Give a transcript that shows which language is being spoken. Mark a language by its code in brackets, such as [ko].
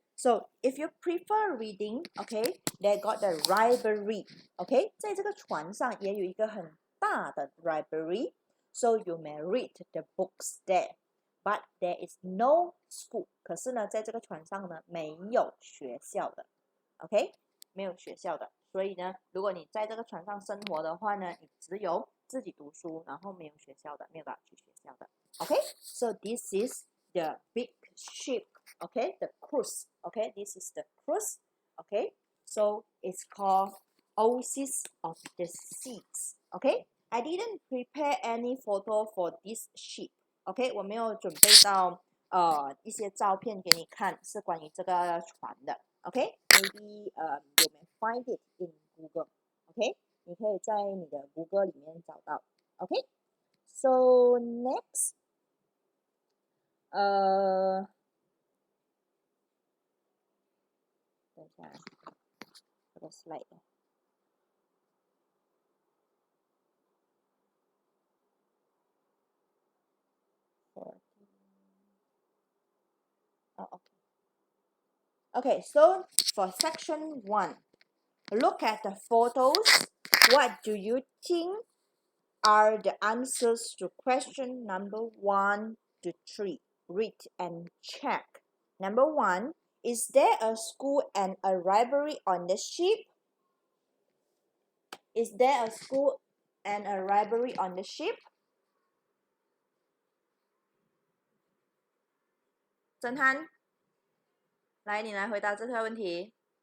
[en] So if you prefer reading, okay, they got the library. [zh] Okay， 在这个船上也有一个很大的 library, so you may read the books there. [en] But there is no school. [zh] 可是呢，在这个船上呢，没有学校的。 OK， 没有学校的。所以呢，如果你在这个船上生活的话呢，你只有自己读书，然后没有学校的，没有办法去学校的。 [en] OK，so this is the big ship. Okay, the cruise. Okay, this is the cruise. Okay, so it's called Oasis of the Seas. Okay, I didn't prepare any photo for this ship. [zh] Okay, 我没有准备到一些照片给你看，是关于这个船的。 [en] Okay, maybe you may find it in Google. [zh] Okay, 你可以在你的谷歌里面找到。 [en] Okay, so next, 等一下，这个 slide 14. Oh, okay. Okay, so for section 1, look at the photos. What do you think are the answers to question number 1 to 3? Read and check. Number 1, is there a school and a library on the ship? Is there a school and a library on the ship? [zh] 郑涵，来，你来回答这个问题。